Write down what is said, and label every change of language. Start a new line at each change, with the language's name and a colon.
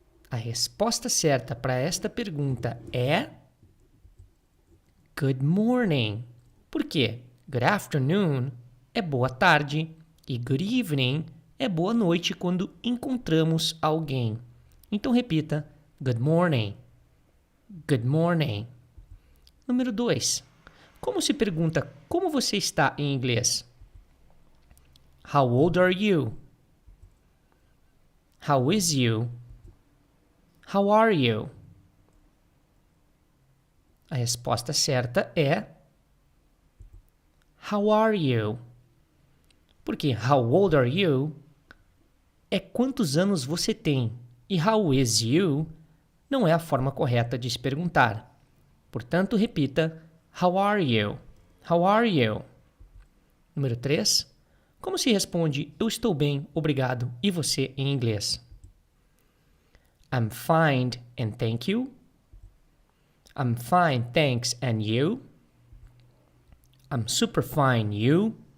Portuguese: A resposta certa para esta pergunta é
English: good morning.
Portuguese: Por quê?
English: Good afternoon
Portuguese: é boa tarde e
English: good evening
Portuguese: é boa noite quando encontramos alguém. Então repita,
English: good morning. Good morning.
Portuguese: Número 2. Como se pergunta como você está em inglês?
English: How old are you? How is you? How are you?
Portuguese: A resposta certa é
English: How are you?
Portuguese: Porque
English: how old are you
Portuguese: é quantos anos você tem e
English: how is you
Portuguese: não é a forma correta de se perguntar. Portanto, repita
English: How are you? How are you?
Portuguese: Número 3. Como se responde eu estou bem, obrigado e você em inglês?
English: I'm fine and thank you. I'm fine, thanks, and you? I'm super fine, you?